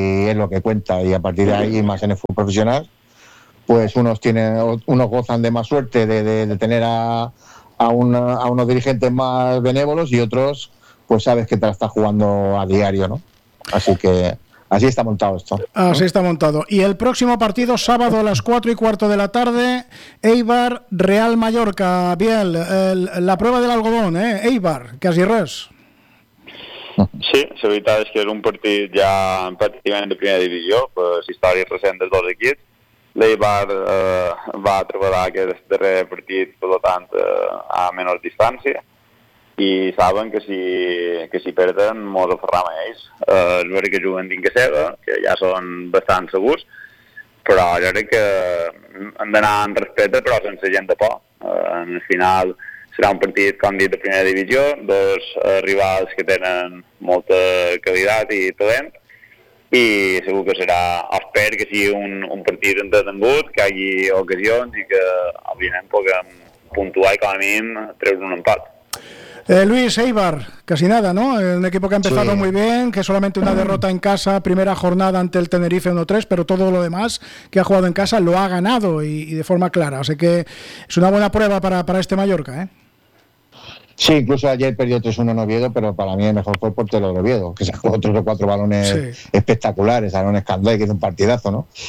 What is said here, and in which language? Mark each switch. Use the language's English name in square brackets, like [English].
[Spanish] es lo que cuenta, y a partir de ahí, más en el fútbol profesional, pues unos tienen, unos gozan de más suerte de tener a unos dirigentes más benévolos, y otros, pues sabes que te la estás jugando a diario, ¿no? Así que así está montado esto, ¿no? Así está montado. Y el próximo partido, sábado a las 4 y cuarto de la tarde, Eibar Real Mallorca. Biel, la prueba del algodón, ¿eh? [Catalan] Eibar, casi res. Sí, la veritat és que és un partit ja pràcticament de primera divisió, si està recent dels dos equips. L'Eibar va treballar aquest darrer partit, per tant, a menor distància, i saben que si perden, mos aferram a ells. És veritat que juguen dins que seva, que ja són bastant segurs, però jo crec que han d'anar amb respecte, però sense gent de por. En el final serà un partit, com dit, de primera divisió, dos rivals que tenen molta qualitat i talent, i segur que serà, esper que sigui un partit entretengut, que hi hagi ocasions i que òbviament puguem puntuar i com a mínim treure un empat. [Spanish] Luis, Eibar, casi nada, ¿no? Un equipo que ha empezado sí, muy bien, que solamente una derrota en casa, primera jornada ante el Tenerife 1-3, pero todo lo demás que ha jugado en casa lo ha ganado y de forma clara. Así que es una buena prueba para este Mallorca, ¿eh? Sí, incluso ayer perdió 3-1 en Oviedo, pero para mí el mejor fue el portero de Oviedo, que sacó 3 o 4 balones sí, espectaculares, Aaron Escandoy, que hizo un partidazo, ¿no?